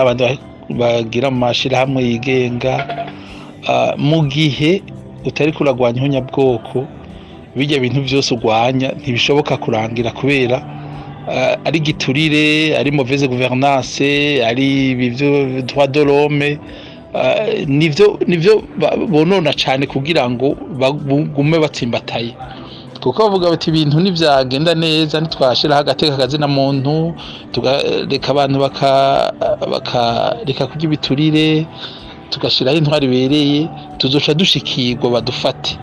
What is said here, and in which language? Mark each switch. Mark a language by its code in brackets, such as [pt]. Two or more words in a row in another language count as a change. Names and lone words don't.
[rn] abandi bagira amashirahamwe yigenga, mu gihe utari kuragwanya ihonya bwoko, bijya bintu byose ugwanya ntibishoboka kurangira, kubera ari giturire, ari [fr] mauvaise gouvernance, [rn] ari bivyo [fr] droit de l'homme, [rn] nivyo bonona cyane kugira ngo bagume batsimbataye. Kuko bavuga bati ibintu ntivyagenda neza, ntitwashiraho agateka kazina muntu, tugareka abantu bakareka kurya ibiturire, tugashiraho intwari ibereye, tuzoca dushikirwa badufate.